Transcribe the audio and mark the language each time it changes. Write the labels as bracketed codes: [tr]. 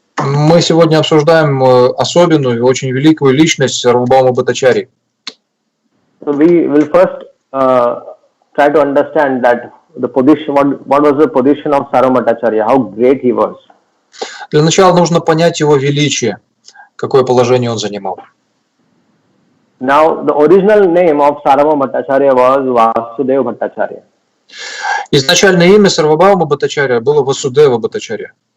[ru] Мы сегодня обсуждаем особенную и очень великую личность Сарвабхаума Бхаттачарьи. [en] So we will first try to understand that the position, what was the position of Sarvabhauma Bhattacharya, how great he was. [ru] Для начала нужно понять его величие, какое положение он занимал. [en] Now, the original name of Sarvabhauma Bhattacharya was Vasudeva Bhattacharya. [ru] Изначальное имя Сарвабхаума Бхаттачарья было Васудева Бхаттачарья.